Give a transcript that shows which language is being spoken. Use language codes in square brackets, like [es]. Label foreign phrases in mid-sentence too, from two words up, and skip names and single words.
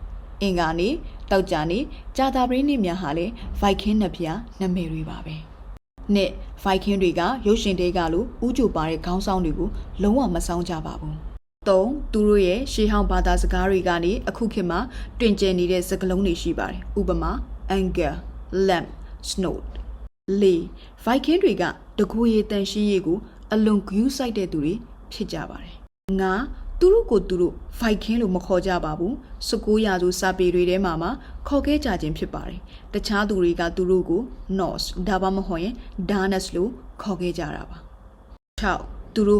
[my] ။အင်္ဂါနေ့တောက်ကြနေ့ကြာသပတေးနေ့များဟာလည်း Viking နှစ်ဖျားနာမည်တွေပါပဲ။နှစ် Viking တွေကရုပ်ရှင်တွေကလိုဥကြိုပါတဲ့ခေါင်းဆောင်တွေကိုလုံးဝမဆောင်ကြပါဘူး။၃သူတို့ရဲ့ရှေးဟောင်းဘာသာစကားတွေကနေအခုခေတ်မှာတွင်ကျယ်နေတဲ့စကားလုံးတွေရှိပါတယ်။ဥပမာ [en] anger, lamp, snowed [my] ၄ Viking တွေကတကူရည်တန်ရှ င်းရည်ကိုအလွန်ဂရုစိုက်တဲ့သူတွေဖြစ်ကြပါတယ်။၅သူတို့ကိုသူတို့ Viking လို့မခေါ်ကြပါဘူး။19ရာစုစာပေတွေထဲမှာခေါ်ခဲ့ကြခြင်းဖြစ်ပါတယ်။တခြားသူတွေကသူတို့ကို Norse ဒါမှမဟုတ်ရင် Danes လို့ခေါ်ခဲ့ကြတာပါ။၆သူတို့